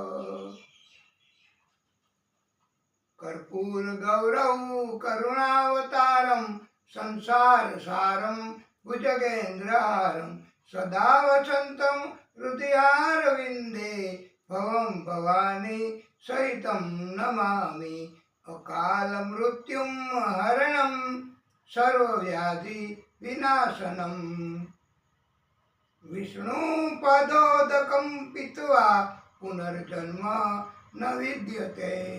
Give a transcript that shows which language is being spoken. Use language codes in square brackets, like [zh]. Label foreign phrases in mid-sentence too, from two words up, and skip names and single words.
[sa] कर्पूर गौरव करुणावतारं संसार सारं भुजगेन्द्रहारं सदा वसन्तं हृदयारविन्दे નમામિ અકાલ મૃત્યુમ હરણમ સર્વવ્યાધિ વિનાશનમ વિષ્ણુ પદોદકમ પીત્વા પુનર્જન્મ ન વિદ્યતે.